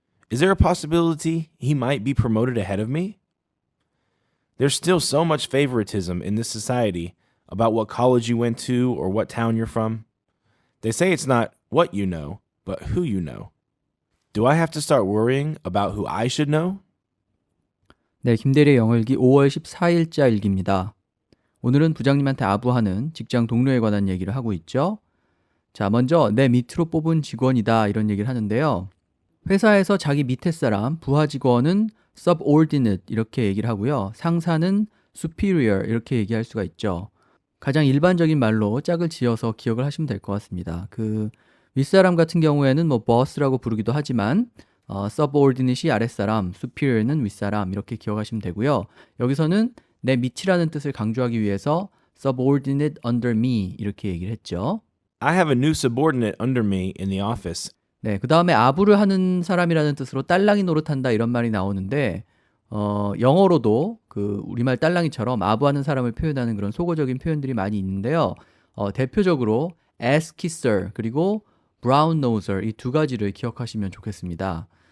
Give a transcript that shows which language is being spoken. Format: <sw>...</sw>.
<en>Is there a possibility he might be promoted ahead of me? There's still so much favoritism in this society about what college you went to or what town you're from. They say it's not what you know, but who you know. Do I have to start worrying about who I should know?</en> <ko>네, 김대리의 영어일기 5월 14일자 일기입니다. 오늘은 부장님한테 아부하는 직장 동료에 관한 얘기를 하고 있죠. 자, 먼저 내 밑으로 뽑은 직원이다 이런 얘기를 하는데요. 회사에서 자기 밑에 사람, 부하 직원은 subordinate 이렇게 얘기를 하고요. 상사는 superior 이렇게 얘기할 수가 있죠. 가장 일반적인 말로 짝을 지어서 기억을 하시면 될 것 같습니다. 그 윗사람 같은 경우에는 뭐 boss라고 부르기도 하지만 subordinate이 아랫사람, superior는 윗사람 이렇게 기억하시면 되고요. 여기서는 내 밑이라는 뜻을 강조하기 위해서</ko> <en>subordinate under me</en> <ko>이렇게 얘기를 했죠.</ko> <en>I have a new subordinate under me in the office.</en> <ko>네, 그 다음에 아부를 하는 사람이라는 뜻으로 딸랑이 노릇한다 이런 말이 나오는데 영어로도 그 우리말 딸랑이처럼 아부하는 사람을 표현하는 그런 속어적인 표현들이 많이 있는데요. 대표적으로 ass kisser 그리고 brown noser 이 두 가지를 기억하시면 좋겠습니다.</ko>